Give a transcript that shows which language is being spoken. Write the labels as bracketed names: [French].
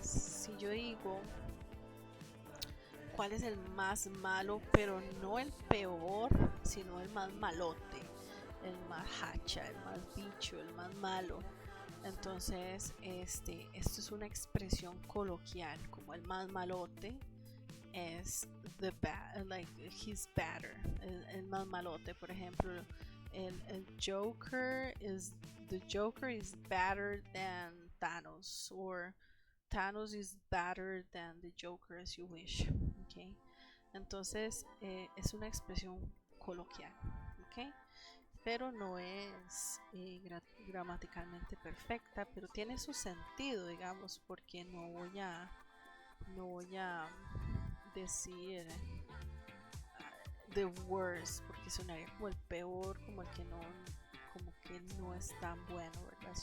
[Spanish] Si yo digo cuál es el más malo, pero no el peor, sino el más malote, el más hacha, el más bicho, el más malo. Entonces, esto es una expresión coloquial, como el más malote es [English] like he's better, [Spanish] el más malote. Por ejemplo, el [English] Joker is the Joker is better than Thanos, or Thanos is better than the Joker, as you wish. [Spanish] Okay, entonces es una expresión coloquial, okay, pero no es gramaticalmente perfecta, pero tiene su sentido, digamos, porque no voy a decir [English] the worst, [Spanish] porque sonaría como el peor, como que no es tan bueno, ¿verdad?